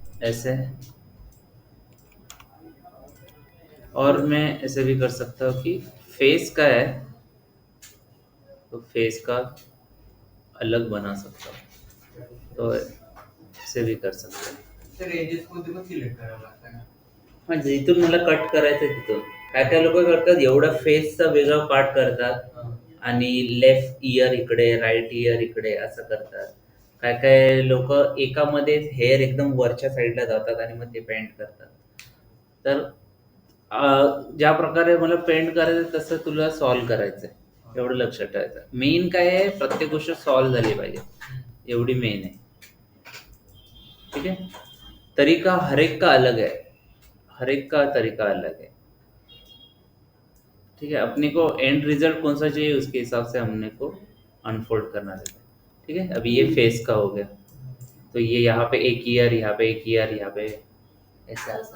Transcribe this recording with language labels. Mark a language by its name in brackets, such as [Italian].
[Hindi] ऐसे, और मैं ऐसे भी कर सकता हूँ कि फेस का है तो फेस का अलग बना सकता हूँ, तो ऐसे भी कर सकते हैं. [Marathi] तर एजेस मध्ये पण सिलेक्ट करावं लागतं ना. हा, जिथून मला कट करायचं तिथून. काय काय लोक करतात एवढा फेसचा वेगळा पार्ट करतात आणि लेफ्ट इयर इकडे, राईट इयर इकडे असं करतात. काय काय लोक एकामध्येच हेअर एकदम वरच्या साईडला जातात आणि मग ते पेंट करतात. तर ज्या प्रकारे मला पेंट करायचं तसं तुला सॉल्व करायचंय, एवढं लक्षात ठेवायचं. मेन काय आहे, प्रत्येक गोष्ट सॉल्व झाली पाहिजे, एवढी मेन आहे. [Hindi] ठीक है, तरीका हर एक का अलग है, हर एक का तरीका अलग है. ठीक है, अपने को एंड रिजल्ट कौन सा चाहिए उसके हिसाब से हमने को अनफोल्ड करना रहता है. ठीक है, अभी ये फेस का हो गया, तो ये यहाँ पे एक ईयर, यहाँ पे एक ईयर, यहाँ पे ऐसा.